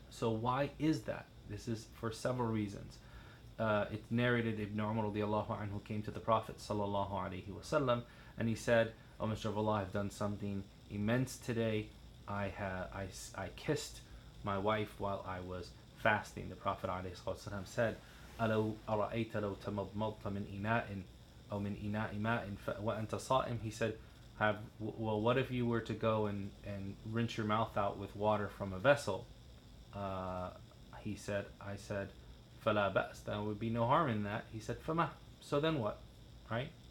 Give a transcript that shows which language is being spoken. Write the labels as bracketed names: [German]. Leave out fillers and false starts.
[English] So why is that? This is for several reasons. It's narrated Ibn Umar radiallahu anhu came to the Prophet sallallahu alaihi wasallam and he said, "O Messenger of Allah, I've done something immense today. I kissed my wife while I was fasting." The Prophet ﷺ said, [Arabic] أَلَوْ أَرَأَيْتَ لَوْ تَمَضْمَضْتَ مِنْ إِنَاءٍ أو مِنْ إِنَاءِ مَاءٍ وَأَنْتَ صَائِمٌ. [English] He said, well, what if you were to go and rinse your mouth out with water from a vessel? I said, [Arabic] فَلَا بَأْسَ. [English] There would be no harm in that. He said, فَمَا. So then what? Right?